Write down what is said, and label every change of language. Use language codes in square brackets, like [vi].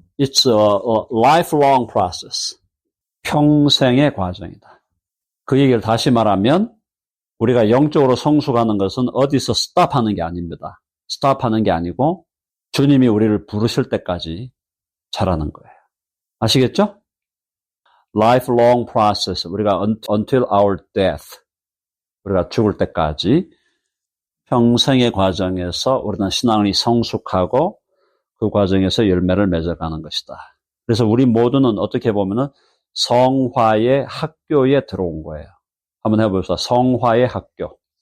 [en] It's a lifelong process. [ko] 평생의 과정이다. 그 얘기를 다시 말하면 우리가 영적으로 성숙하는 것은 어디서 스탑하는 게 아닙니다. 스탑하는 게 아니고 주님이 우리를 부르실 때까지 자라는 거예요. 아시겠죠? [en] Lifelong process. [ko] 우리가 [en] until our death. [ko] 우리가 죽을 때까지 평생의 과정에서 우리는 신앙이 성숙하고 그 과정에서 열매를 맺어가는 것이다. 그래서 우리 모두는 어떻게 보면은 성화의 학교에 들어온 거예요. 한번 해봅시다. 성화의 학교.